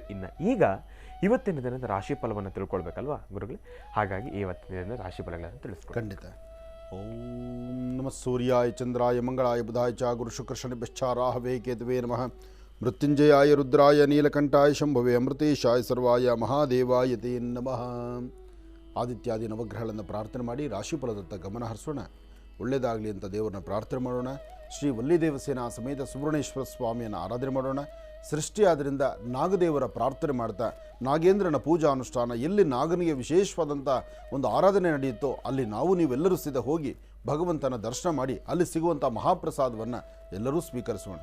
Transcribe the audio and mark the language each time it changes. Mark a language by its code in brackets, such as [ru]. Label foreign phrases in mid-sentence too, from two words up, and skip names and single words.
[kn] ಇನ್ನು ಈಗ ಇವತ್ತಿನ ದಿನದ ರಾಶಿ ಫಲವನ್ನು ತಿಳ್ಕೊಳ್ಬೇಕಲ್ವಾ ಗುರುಗಳೇ? ಹಾಗಾಗಿ ಇವತ್ತಿನ ದಿನದ ರಾಶಿ ಫಲಗಳನ್ನು ತಿಳಿಸ್ಕೊಡಿ. ಖಂಡಿತ. [sa] ಓಂ ನಮಃ ಸೂರ್ಯಾಯ ಚಂದ್ರಾಯ ಮಂಗಳಾಯ ಬುಧಾಯ ಚ ಗುರು ಶುಕ್ರ ಶನಿಭ್ಯಶ್ಚ ರಾಹವೇ ಕೇತವೇ ನಮಃ. ಮೃತ್ಯುಂಜಯಾಯ ರುದ್ರಾಯ ನೀಲಕಂಠಾಯ ಶಂಭವೇ ಅಮೃತೇಶಾಯ ಸರ್ವಾಯ ಮಹಾದೇವಾಯ ತೇ ನಮಃ. [kn] ಆದಿತ್ಯಾದಿ ನವಗ್ರಹಗಳನ್ನು ಪ್ರಾರ್ಥನೆ ಮಾಡಿ ರಾಶಿ ಫಲದತ್ತ ಗಮನ ಹರಿಸೋಣ. ಒಳ್ಳೆಯದಾಗಲಿ ಅಂತ ದೇವರನ್ನ ಪ್ರಾರ್ಥನೆ ಮಾಡೋಣ. ಶ್ರೀ ವಲ್ಲಿದೇವಸೇನಾ ಸಮೇತ ಸುಬ್ರಹ್ಮಣ್ಯೇಶ್ವರ ಸ್ವಾಮಿಯನ್ನು ಆರಾಧನೆ ಮಾಡೋಣ. ಸೃಷ್ಟಿಯಾದ್ದರಿಂದ ನಾಗದೇವರ ಪ್ರಾರ್ಥನೆ ಮಾಡ್ತಾ ನಾಗೇಂದ್ರನ ಪೂಜಾ ಅನುಷ್ಠಾನ, ಎಲ್ಲಿ ನಾಗನಿಗೆ ವಿಶೇಷವಾದಂಥ ಒಂದು ಆರಾಧನೆ ನಡೆಯುತ್ತೋ ಅಲ್ಲಿ ನೀವೆಲ್ಲರೂ ಸಿದ್ಧ ಹೋಗಿ ಭಗವಂತನ ದರ್ಶನ ಮಾಡಿ ಅಲ್ಲಿ ಸಿಗುವಂಥ ಮಹಾಪ್ರಸಾದವನ್ನು ಎಲ್ಲರೂ ಸ್ವೀಕರಿಸೋಣ.